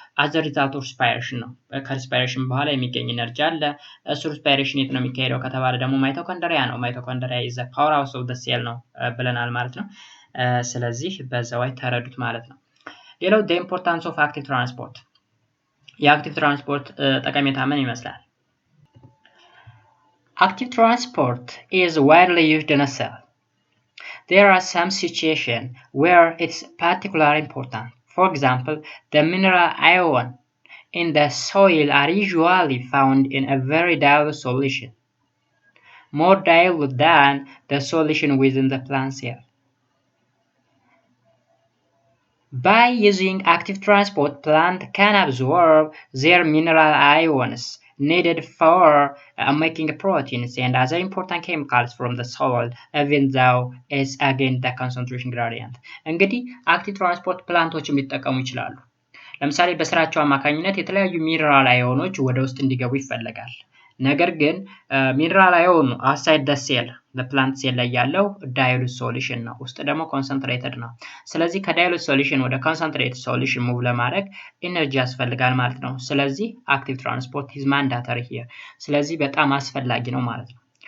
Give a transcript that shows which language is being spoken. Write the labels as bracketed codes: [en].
[en] as a result of respiration [am] ነው። ከሪስፓይሬሽን በኋላ የሚገኝ ኢነርጂ አለ። እሱ ሪስፓይሬሽን የት ነው የሚካሄደው ከተባለ ደግሞ ማይቶኮንድሪያ ነው። ማይቶኮንድሪያ [en] is the power house of the cell [am] ነው ብለናል ማለት ነው። ስለዚህ በዛው ተረዱት ማለት ነው። ሌላው [en] the importance of active transport [am] የአክቲቭ ትራንስፖርት ጠቀሜታ ምን ይመስላል? [en] Active transport is widely used in a cell. There are some situations where it's particularly important. For example, the mineral ion in the soil are usually found in a very dilute solution, more dilute than the solution within the plant cell. By using active transport, plant can absorb their mineral ions needed for making proteins and other important chemicals from the soil, even though it's against the concentration gradient. [am] እንግዲህ active transport ፕላንቶች ሊጠቀሙ ይችላሉ። ለምሳሌ በስራቸው አማካኝነት የተለያዩ ሚነራል አዮኖች ወደ ውስጥ እንዲገቡ ይፈልጋል። ነገር ግን ሚነራል አዮን [en] outside the cell [am] በፕላንት ሴል ላይ ያለው ዳይሉት ሶሉሽን ነው፣ ውስጥ ደግሞ ኮንሰንትሬትድ ነው። ስለዚህ ከዳይሉት ሶሉሽን ወደ ኮንሰንትሬትድ ሶሉሽን ሙቭ ለማድረግ ኢነርጂ ያስፈልጋል ማለት ነው። ስለዚህ አክቲቭ ትራንስፖርት [en] is mandatory here። [am] ስለዚህ በጣም አስፈላጊ ነው ማለት ነው።